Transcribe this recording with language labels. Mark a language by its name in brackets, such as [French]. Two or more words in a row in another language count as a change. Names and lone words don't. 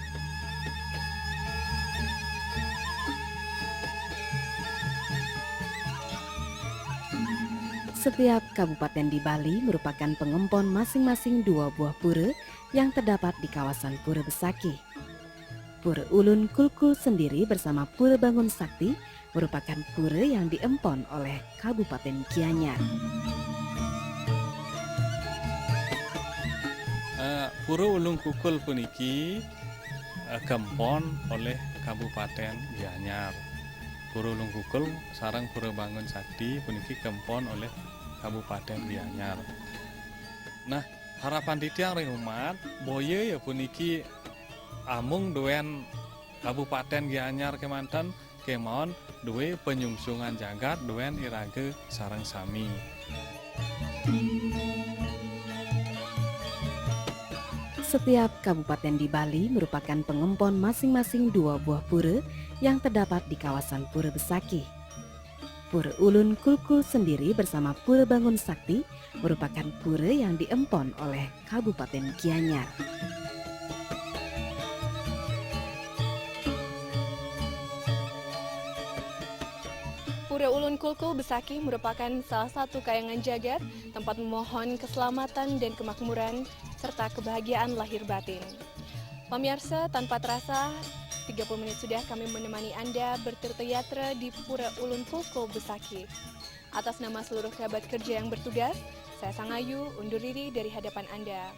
[Indonesian] Setiap kabupaten di Bali merupakan pengempon masing-masing 2 buah pura yang terdapat di kawasan Pura Besakih. Pura Ulun Kulkul sendiri bersama Pura Bangun Sakti merupakan pura yang diempon oleh Kabupaten Gianyar. [Balinese] Pura Ulun Kulkul puniki kempon oleh Kabupaten Gianyar. Pura Ulun Kulkul sareng Pura Bangun Sakti puniki kempon oleh Kabupaten Gianyar. Nah, harapan titiang ring umat boye ya puniki amung duen Kabupaten Gianyar kemanten kemon duwe penyungsungan jagat duen irage sareng sami. [Indonesian] Setiap kabupaten di Bali merupakan pengempon masing-masing 2 buah pura yang terdapat di kawasan Pura Besakih. Pura Ulun Kulkul sendiri bersama Pura Bangun Sakti merupakan pura yang diempon oleh Kabupaten Gianyar. Pura Ulun Kulkul Besakih merupakan salah satu kayangan jagat tempat memohon keselamatan dan kemakmuran serta kebahagiaan lahir batin. Pemirsa, tanpa terasa 30 menit sudah kami menemani Anda bertirta-yatra di Pura Ulun Kulkul Besakih. Atas nama seluruh kerabat kerja yang bertugas, saya Sangayu undur diri dari hadapan Anda.